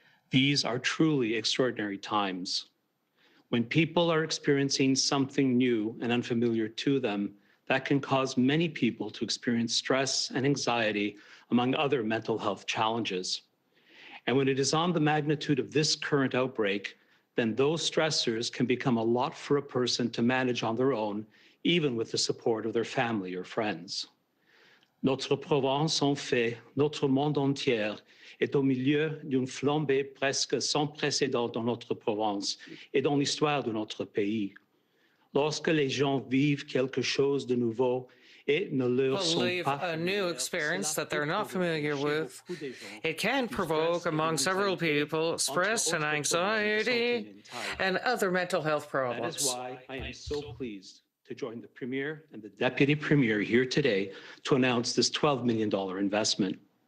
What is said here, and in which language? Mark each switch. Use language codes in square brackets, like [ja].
[en] These are truly extraordinary times. When people are experiencing something new and unfamiliar to them, that can cause many people to experience stress and anxiety, among other mental health challenges. And when it is on the magnitude of this current outbreak, then those stressors can become a lot for a person to manage on their own, even with the support of their family or friends. [fr] Notre Provence, en fait, notre monde entier, est au milieu d'une flambée presque sans précédent dans notre Provence et dans l'histoire de notre pays. Lorsque les gens vivent quelque chose de nouveau et ne leur sont pas [en] a new experience that they're not familiar with, it can provoke among several people stress and anxiety and other mental health problems. That is why I am so pleased to join the Premier and the Deputy Premier here today to announce this $12 million investment.